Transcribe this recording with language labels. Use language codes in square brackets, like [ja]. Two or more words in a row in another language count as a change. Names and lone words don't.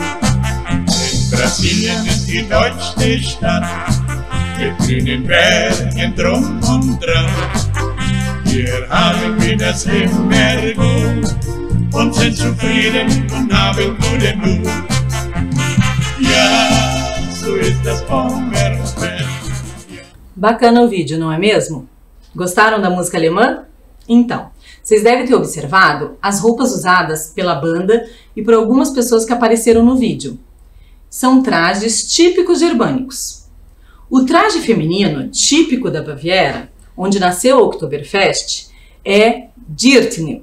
[de] Denn Brasilien ist die deutschste Stadt, mit grünen Bergen drum und dran. Hier haben wir das immer gut und sind zufrieden und haben guten Mut. Ja, so ist das Pommerfest. [pt] Bacana o vídeo, não é mesmo? Gostaram da música alemã? Então, vocês devem ter observado as roupas usadas pela banda e por algumas pessoas que apareceram no vídeo. São trajes típicos germânicos. O traje feminino típico da Baviera, onde nasceu o Oktoberfest, é Dirndl.